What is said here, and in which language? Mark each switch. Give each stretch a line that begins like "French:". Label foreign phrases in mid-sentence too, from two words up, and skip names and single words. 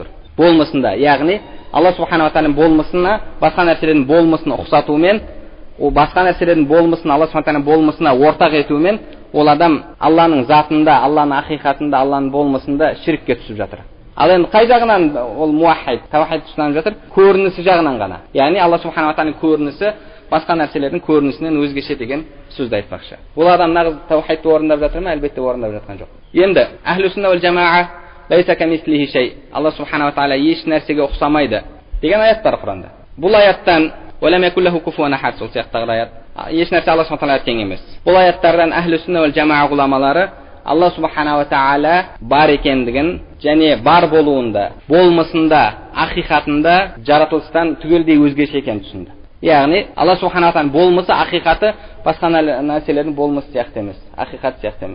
Kazakh: Болмысында, яғни Алла
Arabic: سبحانه وتعالى
Kazakh: болмысына басқа нәрселердің болмысын ұқсатумен, ол басқа нәрселердің болмысын Алла
Arabic: سبحانه وتعالى
Kazakh: болмысына ортақ етумен, ол адам Алланың затында, Алланың ақиқатында, Алланың болмысында ширкке түсіп жатыр. Ал енді қай жағынан ол муахид, таухид тұсынан жатыр? Көрінісі жағынан ғана. Яғни Алла
Arabic: سبحانه وتعالى
Kazakh: көрінісі басқа нәрселердің көрінісінен өзгеше деген сөзді айтпақшы. Бұл адам нағыз таухидті орындап жатыр ма? Әлбетте орындап жатқан жоқ.
Arabic: Енді أهل السنة والجماعة ليس كمثله شيء,
Kazakh: Алла
Arabic: سبحانه وتعالى
Kazakh: еш нәрсеге ұқсамайды деген аят бар Құранда.
Arabic: Бұл аяттан ولم يكن له كفوا أحد,
Kazakh: сол сияқтағы аят, еш нәрсе Алла
Arabic: سبحانه وتعالى
Kazakh: тең емес. Бұл аяттардан
Arabic: أهل السنة والجماعة
Kazakh: ғұламалары Алла
Arabic: سبحانه وتعالى
Kazakh: бар екендігін және бар болуында, болмысында, ақиқатында жаратылыстан түгелдей өзгеше екенін түсінді. Яғни Алла
Arabic: سبحانه وتعالى
Kazakh: болмысы, ақиқаты басқа нәрселердің болмысы сияқты емес, ақиқат сияқты емес.